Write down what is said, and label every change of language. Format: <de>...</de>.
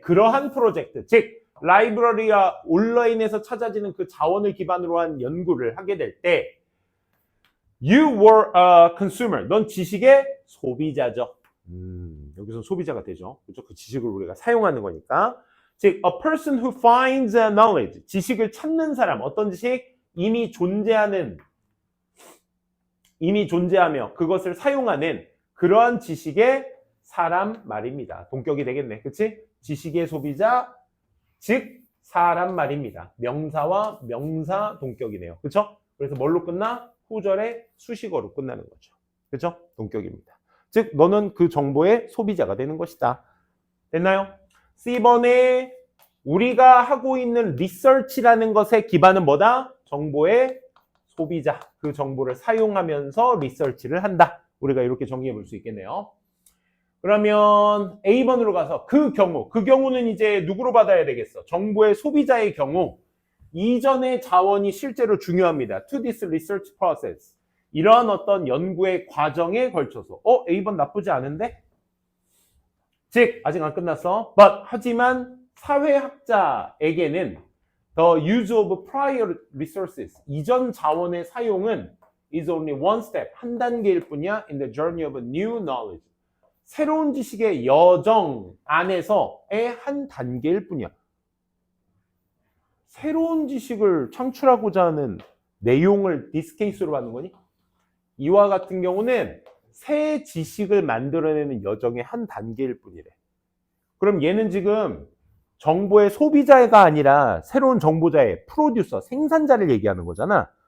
<ko>그러한 프로젝트, 즉 라이브러리와 온라인에서 찾아지는 그 자원을 기반으로 한 연구를 하게 될 때</ko> <en>You were a consumer.</en> <ko>넌 지식의 소비자죠. 여기서 소비자가 되죠. 그렇죠? 그 지식을 우리가 사용하는 거니까. 즉,</ko> <en>a person who finds knowledge.</en> <ko>지식을 찾는 사람. 어떤 지식? 이미 존재하며 그것을 사용하는 그러한 지식의 사람 말입니다. 동격이 되겠네. 그치? 지식의 소비자, 즉 사람 말입니다. 명사와 명사 동격이네요. 그쵸? 그래서 뭘로 끝나? 후절의 수식어로 끝나는 거죠. 그쵸? 동격입니다. 즉 너는 그 정보의 소비자가 되는 것이다. 됐나요? C번에 우리가 하고 있는 리서치라는 것의 기반은 뭐다? 정보의 소비자. 그 정보를 사용하면서 리서치를 한다. 우리가 이렇게 정리해 볼 수 있겠네요. 그러면 A번으로 가서 그 경우는 이제 누구로 받아야 되겠어? 정보의 소비자의 경우 이전의 자원이 실제로 중요합니다.</ko> <en>To this research process.</en> <ko>이러한 어떤 연구의 과정에 걸쳐서 A번 나쁘지 않은데? 즉 아직 안 끝났어.</ko> <en>But</en> <ko>하지만</ko> <en>사회학자에게는 the use of prior resources</en> <ko>이전 자원의 사용은</ko> <en>is only one step</en> <ko>한 단계일 뿐이야</ko> <en>in the journey of new knowledge</en> <ko>새로운 지식의 여정 안에서의 한 단계일 뿐이야. 새로운 지식을 창출하고자 하는 내용을 this case로 하는 거니? 이와 같은 경우는 새 지식을 만들어내는 여정의 한 단계일 뿐이래. 그럼 얘는 지금 정보의 소비자가 아니라 새로운 정보자의 프로듀서, 생산자를 얘기하는 거잖아.</ko>